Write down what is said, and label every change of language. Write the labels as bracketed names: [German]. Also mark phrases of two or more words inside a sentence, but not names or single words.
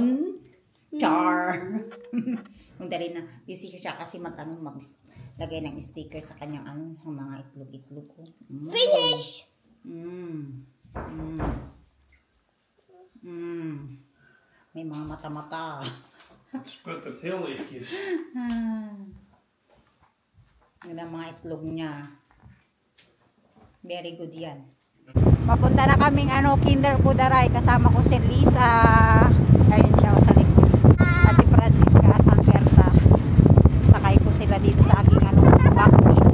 [Filipino] Char. Dali na. Busy siya kasi maglagay ng sticker sa kanyang mga itlog-itlog ko. Finish! May mga mata-mata. [Dutch] Sputtert heel lichtjes. [Filipino] Yun ang mga itlog niya. [English] Very good yan. [Filipino] Papunta na kaming Kinder Budaray. Kasama ko si Lisa. Ayun siya sa likod. At si Francisca at Alberta. Sakay ko sila dito sa aking backpits.